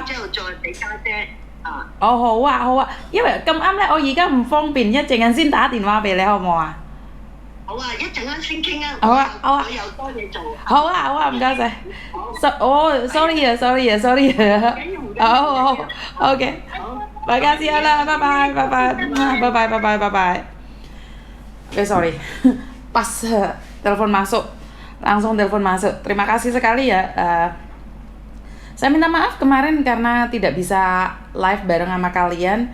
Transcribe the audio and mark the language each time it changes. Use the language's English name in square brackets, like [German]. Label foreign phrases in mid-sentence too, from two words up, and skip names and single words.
[Cantonese] 之後再俾家姐。哦，好啊，因為咁啱咧，我而家唔方便，一陣間先打電話俾你，好唔好啊？好啊，一陣間先傾啊。好啊，我有多嘢做。好啊，唔該晒。sorry 啊。 [Indonesian] 好 ，OK。Makasih Allah, bye. Oke, sorry. Pas telepon masuk, langsung telepon masuk. Terima kasih sekali ya. Saya minta maaf kemarin karena tidak bisa live bareng sama kalian.